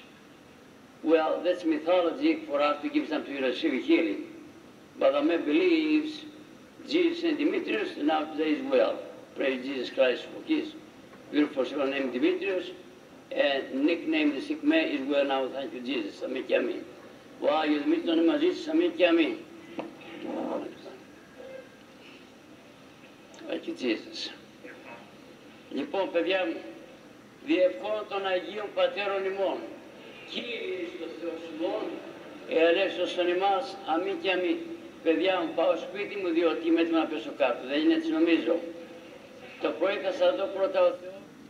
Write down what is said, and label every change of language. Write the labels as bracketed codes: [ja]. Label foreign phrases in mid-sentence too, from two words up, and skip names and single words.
[en] Well, that's mythology for us to give something to receive healing. But the man believes Jesus and Dimitrios, and now today is well. Praise Jesus Christ for his beautiful servant named Dimitrios, and nicknamed the sick man is well now. Thank you, Jesus. [el] Amen και αμήν. Ο Άγιος Δημήτριος είναι μαζί σας. Αμέν και αμήν. [en] Thank you, Jesus. [el] Λοιπόν, παιδιά μου, διευχών των Αγίων Πατέρων ημών, Κύριε εις το Θεός ημών, ελεύσωσον ημάς, αμήν και αμήν. Παιδιά μου, πάω σπίτι μου διότι είμαι έτοιμο να πέσω κάτω. Δεν είναι έτσι νομίζω. Το πρωί θα σας δω πρώτα ο Θεός.